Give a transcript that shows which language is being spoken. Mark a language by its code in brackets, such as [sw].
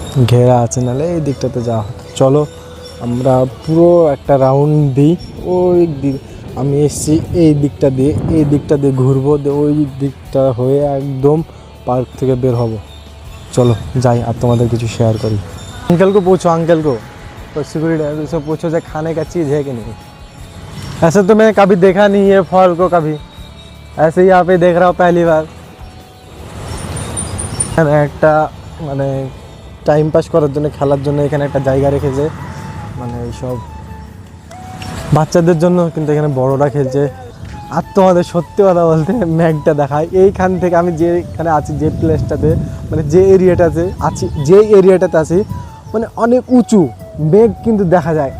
[bn] ঘেরা আছে, নাহলে এই দিকটাতে যাওয়া হতো। চলো আমরা পুরো একটা রাউন্ড দিই। ওই দিক আমি এসছি, এই দিকটা দিয়ে ঘুরবো, দিয়ে ওই দিকটা হয়ে একদম पार्क থেকে বের হব। [hi] चलो [bn] যাই আর তোমাদের কিছু শেয়ার করি। [hi] अंकल को पूछो, अंकल को तो सिक्योरिटी से पूछो जो खाने का चीज़ है कि नहीं। ऐसे तो मैंने कभी देखा नहीं है फॉल को, कभी ऐसे ही यहाँ पे देख रहा हूँ पहली बार। [bn] এখানে একটা মানে টাইম পাস করার জন্য, খেলার জন্য এখানে একটা জায়গা রেখেছে, মানে এইসব বাচ্চাদের জন্য, কিন্তু এখানে বড়রা খেলছে। আর তোমাদের সত্যি কথা বলতে ম্যাগটা দেখায়, এইখান থেকে আমি যেখানে আছি, যে প্লেসটাতে, মানে যে এরিয়াটাতে আছি, মানে অনেক উঁচু, মেঘ কিন্তু দেখা যায়।